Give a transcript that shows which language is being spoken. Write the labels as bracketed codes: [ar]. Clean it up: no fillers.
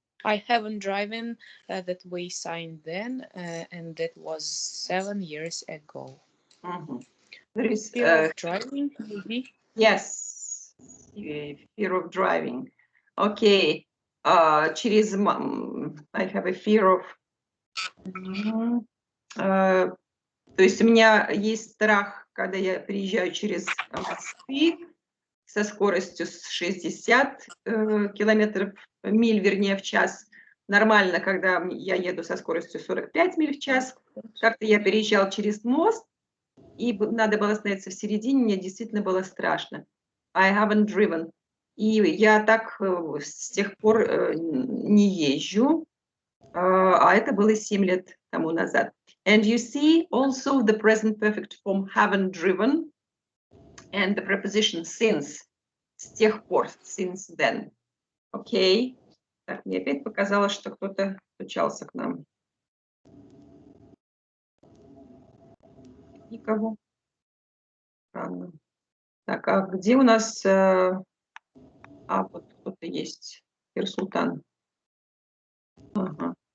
[en] I haven't driven that way sign then, and that was 7 years ago. There is Fear of driving, maybe. Yes, fear of driving. Okay. [ru] Через [en] I have a fear of. [ru] То есть у меня есть страх, когда я приезжаю через мосты со скоростью 60 миль, вернее, в час. Нормально, когда я еду со скоростью 45 миль в час. Как-то я переезжал через мост, и надо было остановиться в середине, мне действительно было страшно. [en] I haven't driven. [ru] И я так с тех пор не езжу, а это было 7 лет тому назад. [en] And you see also the present perfect form haven't driven and the preposition since, [ru] с тех пор, [en] since then. Okay. [ru] Так, мне опять показалось, что кто-то стучался к нам. Никого. Странно. Так, а где у нас... вот кто-то есть. Ирсултан. Ага.